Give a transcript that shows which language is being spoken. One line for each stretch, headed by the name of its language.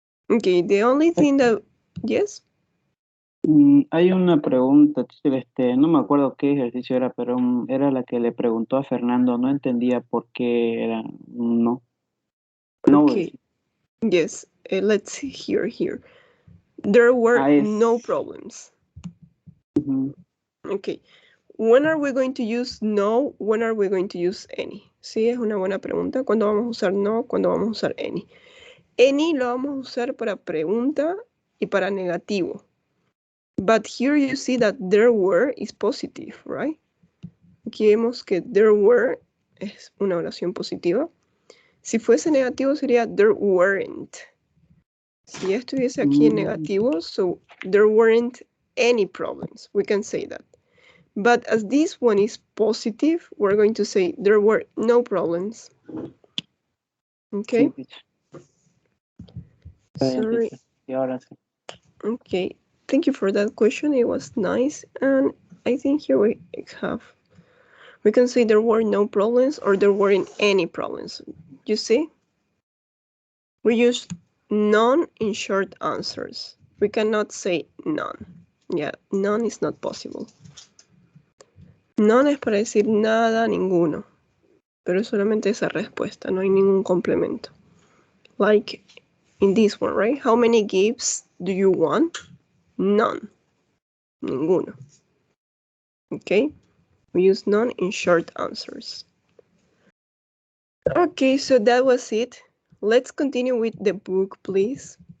English: Okay, the only thing that, yes?
Spanish: Hay una pregunta, teacher, no me acuerdo qué ejercicio era, pero era la que le preguntó a Fernando, no entendía por qué era no. No,
English: Okay, yes, let's see here. There were no problems. Okay, when are we going to use no? When are we going to use any?
Spanish: Sí, es una buena pregunta. ¿Cuándo vamos a usar no? ¿Cuándo vamos a usar any? Any lo vamos a usar para pregunta y para negativo.
English: But here you see that there were is positive, right?
Spanish: Aquí vemos que there were es una oración positiva. Si fuese negativo sería there weren't. Si ya estuviese aquí en negativo,
English: so there weren't any problems. We can say that. But as this one is positive, we're going to say there were no problems. Okay? Sorry. Okay. Thank you for that question. It was nice. And I think here we can say there were no problems or there weren't any problems. You see? We use none in short answers. We cannot say none. Yeah, none is not possible.
Spanish: None es para decir nada, ninguno. Pero es solamente esa respuesta, no hay ningún complemento.
English: Like in this one, right? How many gifts do you want? None. Ninguno. Okay? We use none in short answers. Okay, so that was it. Let's continue with the book, please.